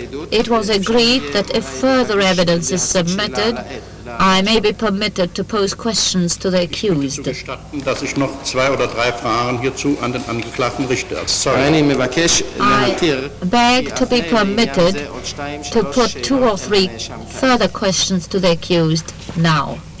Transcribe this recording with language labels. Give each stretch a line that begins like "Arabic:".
English: It was agreed that if further evidence is submitted, I may be permitted to pose questions to the accused.
German: Dass ich noch 2 oder 3 Fragen hierzu an den Angeklagten richte als Zeuge.
English: I beg to be permitted to put 2 or 3 further questions to the accused now.